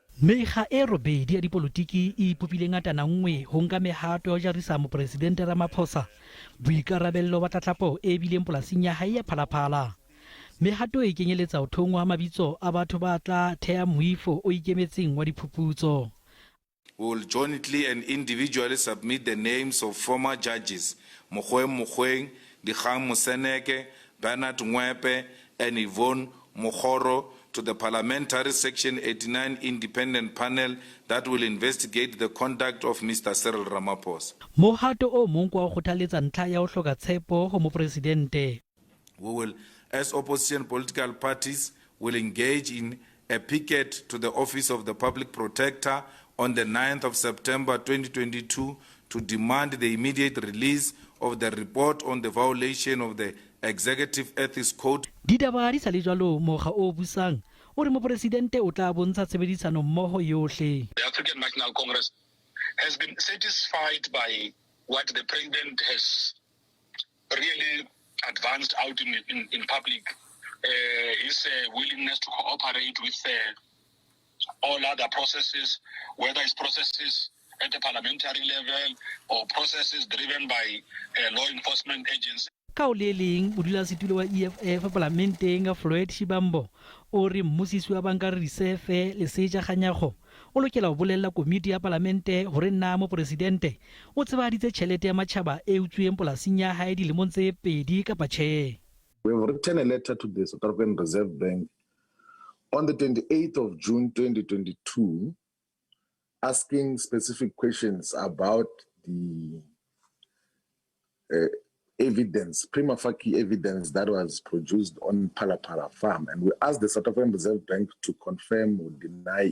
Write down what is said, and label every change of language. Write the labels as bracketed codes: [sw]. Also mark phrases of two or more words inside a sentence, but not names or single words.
[st] Mekga e robedi ya dipolotiki e ipopile ngatana nngwe ho nka mehato ya jarisa mopresidente Ramaphosa boikarabello ba tlatlapo e bileng polasing ya hae ya Phalaphala. Mehato e kenyeletsa ho thongwa mabitso a batho ba tla thea moifo o ikemetseng wa diphuputso. [en] We will jointly and individually submit the names of former judges Mogoeng, Dikgang Moseneke, Bernard Ngwepe, and Yvonne Mokhoro to the Parliamentary Section 89 Independent Panel that will investigate the conduct of Mr. Cyril Ramaphosa. [st] Mohato o mong kwa ho kgothaletsa ntlha ya ho hloka tshepo ho mopresidente. [en] We will, as opposition political parties, will engage in a picket to the Office of the Public Protector on the 9th of September 2022 to demand the immediate release of the report on the violation of the Executive Ethics Code. [st] Ditaba di sa le jwalo Mokga o busang o re mopresidente o tla bontsha tshebedisano mmoho yohle. [en] The African National Congress has been satisfied by what the president has really advanced out in public, his willingness to cooperate with all other processes, whether it's processes at the parliamentary level or processes driven by law enforcement agencies. [st] Ka o le leng modulasetulo wa EFF palamenteng Floyd Shibambo o re mmusisi wa banka reserve le seja ganyago o lokela ho bolella komiti ya palamente hore nna mopresidente o tsebaditse tjhelete ya matjhaba e utsweng polasing ya hae dilemong tse pedi kapa tjhe. [en] We have written a letter to the South African Reserve Bank on the 28th of June 2022 asking specific questions about the evidence, prima facie evidence that was produced on Phalaphala farm, and we asked the South African Reserve Bank to confirm or deny.